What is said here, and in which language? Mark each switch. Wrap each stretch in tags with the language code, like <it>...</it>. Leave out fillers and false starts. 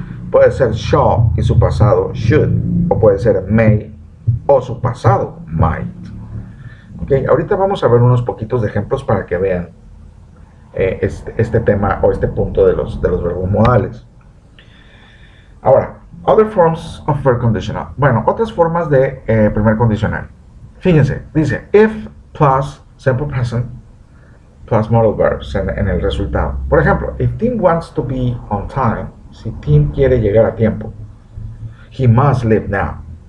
<es>Puede ser shall y su pasado should, o puede ser may o su pasado might. Okay, ahorita vamos a ver unos poquitos de ejemplos para que vean este tema o este punto de los verbos modales. Ahora,</es> <en>other forms of verb conditional.</en> <es>Bueno, otras formas de primer condicional. Fíjense, dice</es> <en>if plus simple present plus modal verbs</en> <es>en el resultado. Por ejemplo,</es> <en>if Tim wants to be on time,</en> <es>si Tim quiere llegar a tiempo,</es> <en>he must leave now.</en>